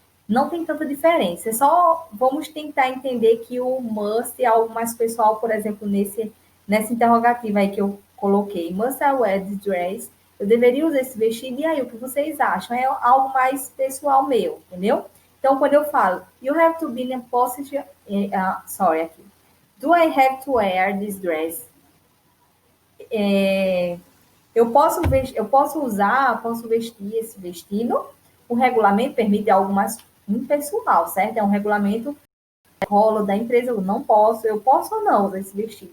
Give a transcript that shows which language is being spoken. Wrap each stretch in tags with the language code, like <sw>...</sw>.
<pt>Não tem tanta diferença. É só vamos tentar entender que o must é algo mais pessoal, por exemplo, nessa interrogativa aí que eu coloquei.</pt> <en>Must I wear this dress?</en> <pt>Eu deveria usar esse vestido? E aí, o que vocês acham? É algo mais pessoal meu, entendeu? Então, quando eu falo,</pt> <en>you have to be in a position... sorry, aqui. Do I have to wear this dress?</en> <pt>Eu posso vestir esse vestido. O regulamento permite algo mais impessoal, certo? É um regulamento rolo da empresa, eu não posso, eu posso ou não usar esse vestido?</pt>